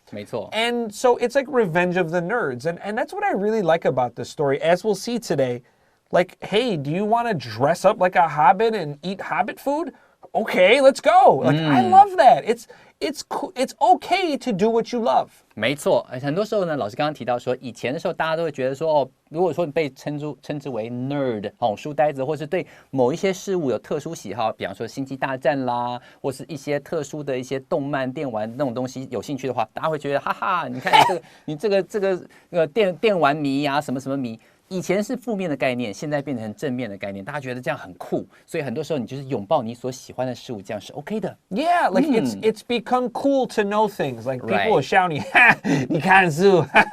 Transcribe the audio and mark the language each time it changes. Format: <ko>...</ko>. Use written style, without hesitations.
<zh>没错.</zh> <en>And so it's like Revenge of the Nerds. And that's what I really like about this story. As we'll see today, like, hey, do you want to dress up like a hobbit and eat hobbit food? Okay, let's go. Like, I love that. It's okay to do what you love.</en> <zh>没错，很多时候呢，老师刚刚提到说，以前的时候大家都会觉得说，如果说你被称之为 nerd， 书呆子，或是对某一些事物有特殊喜好，比方说星际大战啦，或是一些特殊的一些动漫、电玩那种东西有兴趣的话，大家会觉得，哈哈，你看你这个电玩迷啊，什么什么迷。以前是负面的概念，现在变成正面的概念，大家觉得这样很酷，所以很多时候你就是拥抱你所喜欢的事物，这样是 OK 的。</zh> <en>Yeah, like it's become cool to know things. Like people will shout,</en> <zh>"你看书,"</zh>